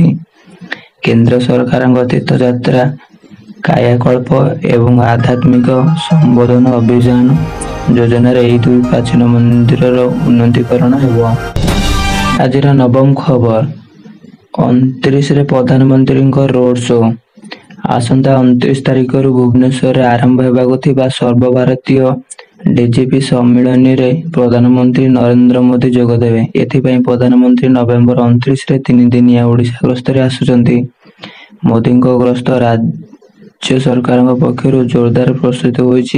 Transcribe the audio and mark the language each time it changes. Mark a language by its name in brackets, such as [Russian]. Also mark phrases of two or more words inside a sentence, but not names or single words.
[Odia] କେନ୍ଦ୍ର ସରକାର ତୀର୍ଥଯାତ୍ରା କାୟାକଳ୍ପ ଏବଂ ଆଧ୍ୟାତ୍ମିକ ସମ୍ବୋଧନ ଅଭିଯାନ ଯୋଜନା ରେ ଏହି ଦୁଇ ପ୍ରାଚୀନ ମନ୍ଦିର ଉନ୍ନତୀକରଣ ହେବ। ଆଜି ନବମ ଖବର 29 ରେ ପ୍ରଧାନମନ୍ତ୍ରୀ [English] road show. [Odia] ଆସନ୍ତା 29 ତାରିଖରୁ ଭୁବନେଶ୍ୱରରେ ଆରମ୍ଭ ହେବାକୁ ଥିବା ସର୍ବଭାରତୀୟ ଡିଜିପି ସମ୍ମିଳନୀରେ ପ୍ରଧାନମନ୍ତ୍ରୀ ନରେନ୍ଦ୍ର ମୋଦି ଯୋଗଦେବେ। ଏଥିପାଇଁ ପ୍ରଧାନମନ୍ତ୍ରୀ ନଭେମ୍ବର 29ରେ 3 ଦିନିଆ ଓଡ଼ିଶା ଗସ୍ତରେ ଆସୁଛନ୍ତି। ମୋଦିଙ୍କ ଗସ୍ତ ରାଜ୍ୟ ସରକାରଙ୍କ ପକ୍ଷରୁ ଜୋରଦାର ପ୍ରସ୍ତୁତି ହୋଇଛି।